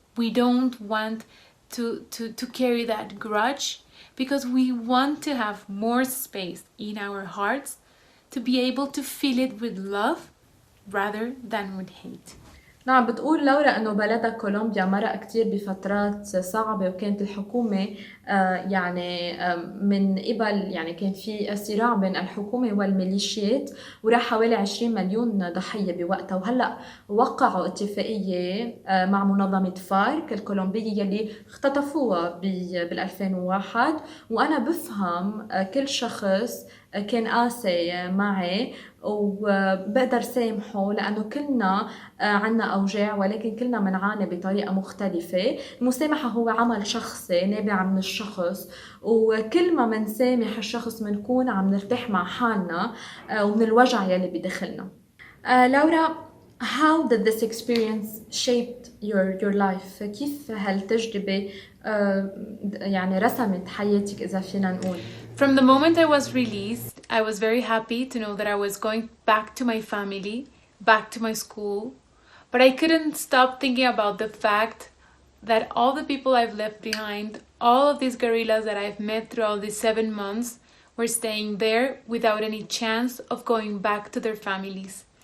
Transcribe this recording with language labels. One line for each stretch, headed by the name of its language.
English: We don't want to carry that grudge, because we want to have more space in our hearts to be able to fill it with love rather than with hate.
Arabic: نعم، بتقول لورا انه بلدها كولومبيا مرق كتير بفترات صعبة، وكانت الحكومة يعني من قبل يعني كان في صراع بين الحكومة والميليشيات، وراح حوالي 20 مليون ضحية بوقتها. وهلأ وقعوا اتفاقية مع منظمة فارك الكولومبية يلي اختطفوها بال 2001. وأنا بفهم كل شخص كان قاسي معي وبقدر سامحه، لأنه كلنا عنا أوجاع ولكن كلنا منعاني بطريقة مختلفة. المسامحة هو عمل شخصي نابع من الشخص، وكل ما منسامح الشخص منكون عم نرتاح مع حالنا ومن الوجع يلي بداخلنا. لورا،
English: how did this experience shaped your life؟
Arabic: كيف هالتجربة يعني رسمت حياتك إذا فينا نقول؟
English: From the moment I was released, I was very happy to know that I was going back to my family, back to my school. But I couldn't stop thinking about the fact that all the people I've left behind, all of these guerrillas that I've met throughout these 7 months, were staying there without any chance of going back to their families.